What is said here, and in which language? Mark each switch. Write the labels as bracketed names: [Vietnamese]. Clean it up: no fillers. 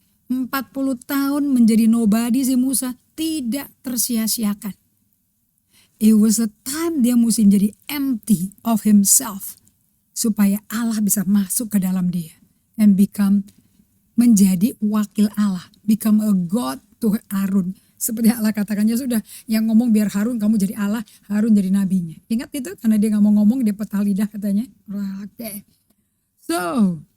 [Indonesian] 40 tahun menjadi nobody si Musa tidak tersia-siakan. [English] It was a time [Indonesian] dia mesti menjadi [English] empty of himself. [Indonesian] Supaya Allah bisa masuk ke dalam dia. [English] And become [Indonesian] menjadi wakil Allah. [English] Become a God to Harun. [Indonesian] Seperti Allah katakannya sudah. Yang ngomong biar Harun kamu jadi Allah. Harun jadi nabinya. Ingat itu karena dia gak mau ngomong. Dia petah lidah katanya. Oke. So.